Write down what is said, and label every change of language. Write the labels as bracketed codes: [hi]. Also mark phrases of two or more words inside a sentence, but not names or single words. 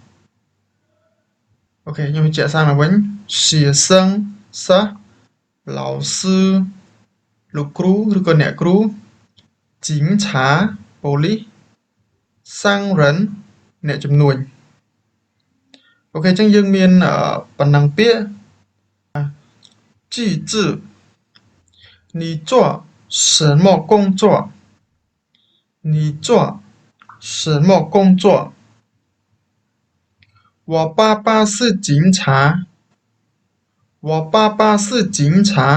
[km] អូខេខ្ញុំបញ្ជាក់សារមកវិញ学生សិស្ស老师លោកគ្រូឬក៏ អ្នកគ្រូ [zh] 警察 [km] ប៉ូលីសសាំងរិនអ្នកជំនួញអូខេអញ្ចឹងយើងមានប៉ុណ្ណឹងពាក្យ [zh] 句子你做什么工作你做什么工作我爸爸是警察我爸爸是警察